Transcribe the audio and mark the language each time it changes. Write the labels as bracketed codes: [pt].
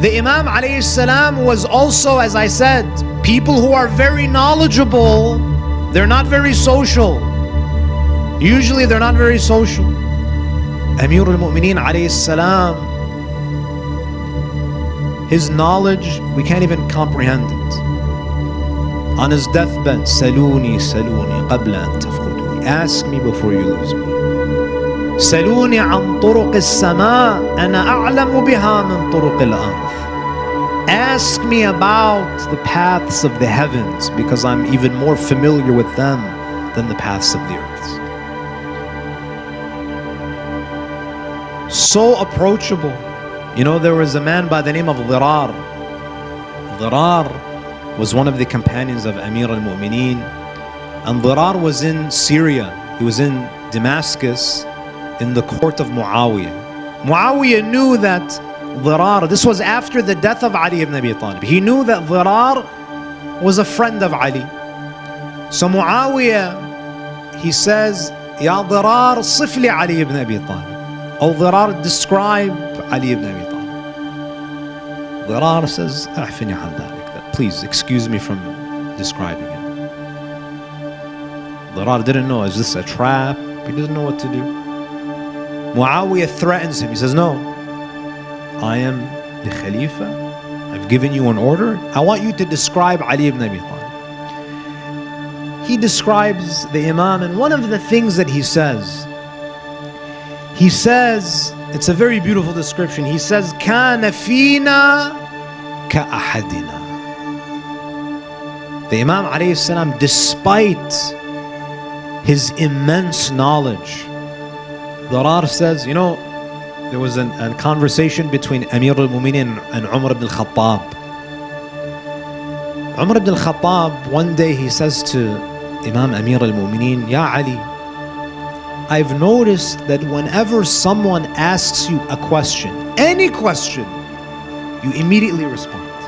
[en] The Imam alayhi salam was also, as I said, people who are very knowledgeable, they're not very social. Usually they're not very social. Amir al-Mu'mineen alayhi salam, his knowledge, we can't even comprehend it. On his deathbed, [ar] سلوني سلوني قبل أن تفقدوني. [en] Ask me before you lose me. [ar] سلوني عن طرق السماء أنا أعلم بها من طرق الأرض. [en] Ask me about the paths of the heavens, because I'm even more familiar with them than the paths of the earth. So approachable. You know, there was a man by the name of Dirar. Dirar was one of the companions of Amir al-Mu'mineen. And Dirar was in Syria. He was in Damascus in the court of Muawiyah. Muawiyah knew that Dirar, this was after the death of Ali ibn Abi Talib. He knew that Dirar was a friend of Ali. So Muawiyah, he says, Ya Dirar, [ar] صف لي [en] Ali ibn Abi Talib. Oh Dirar, describe Ali ibn Abi Talib. Dirar says, [ar] أعفني عن ذلك. [en] Please excuse me from describing him. Dirar didn't know, is this a trap? He didn't know what to do. Muawiyah threatens him. He says, no, I am the Khalifa. I've given you an order. I want you to describe Ali ibn Abi Talib. He describes the Imam, and one of the things that he says, it's a very beautiful description. He says, [ar] كَانَ فِينَا كَأَحَدِنَا. [en] The Imam alayhi salam, despite his immense knowledge, Dirar says, you know, there was a conversation between Amir al-Mu'mineen and Umar ibn al-Khattab. Umar ibn al-Khattab, one day he says to Imam Amir al-Mu'mineen, Ya Ali, I've noticed that whenever someone asks you a question, any question, you immediately respond.